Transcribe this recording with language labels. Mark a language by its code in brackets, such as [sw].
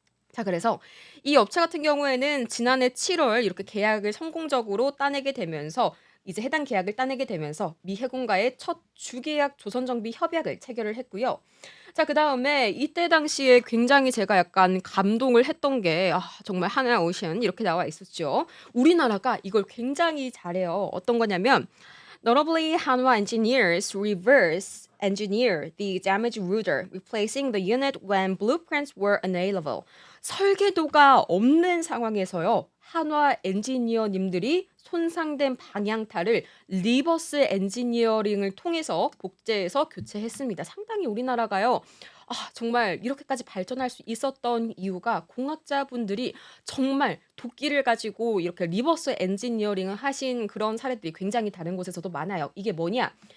[ko] 자, 그래서 이 업체 같은 경우에는 지난해 7월 이렇게 계약을 성공적으로 따내게 되면서 이제 해당 계약을 따내게 되면서 미 해군과의 첫 주계약 조선정비 협약을 체결을 했고요. 자, 그다음에 이때 당시에 굉장히 제가 약간 감동을 했던 게 정말 하나오션 이렇게 나와 있었죠. 우리나라가 이걸 굉장히 잘해요. 어떤 거냐면 [en] Notably, Hanwha engineers reverse engineer the damaged router, replacing the unit when blueprints were unavailable. [ko] 설계도가 없는 상황에서요. 한화 엔지니어님들이 손상된 방향타를 리버스 엔지니어링을 통해서 복제해서 교체했습니다. 상당히 우리나라가요. 정말 이렇게까지 발전할 수 있었던 이유가 공학자분들이 정말 도끼를 가지고 이렇게 리버스 엔지니어링을 하신 그런 사례들이 굉장히 다른 곳에서도 많아요. 이게 뭐냐?